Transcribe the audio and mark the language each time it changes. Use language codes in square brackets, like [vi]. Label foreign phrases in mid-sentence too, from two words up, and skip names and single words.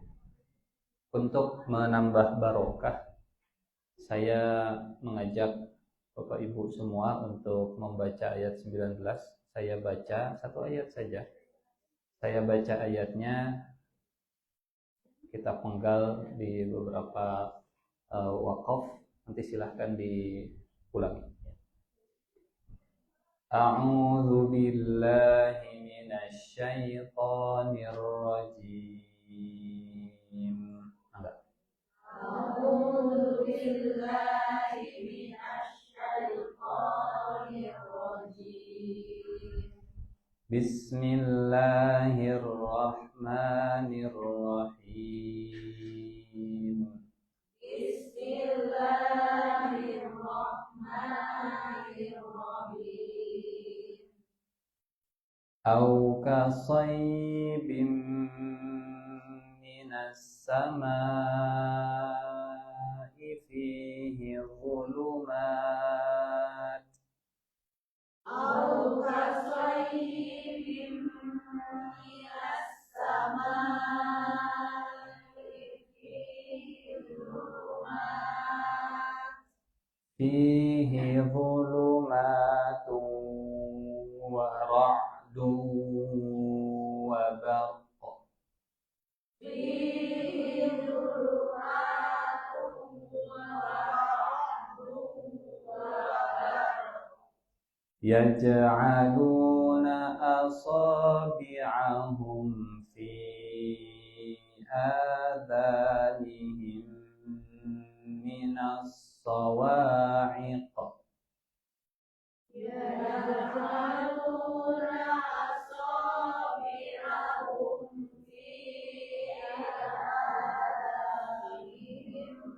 [id] Untuk menambah barokah, saya mengajak Bapak Ibu semua untuk membaca ayat 19. Saya baca satu ayat saja. Saya baca ayatnya, kita penggal di beberapa waqaf, nanti silahkan diulangi. [ar] أعوذ بالله من الشيطان الرجيم. أعوذ بالله من الشيطان الرجيم. Bismillahirrahmanirrahim. Bismillahirrahmanirrahim. أو كصيب من السماء فيه ظلمات. أو كصيب من السماء فيه ظلمات ورعد وبرق. يجعلون أصابعهم في آذانهم من الصواعق. يجعلون أصابعهم في آذانهم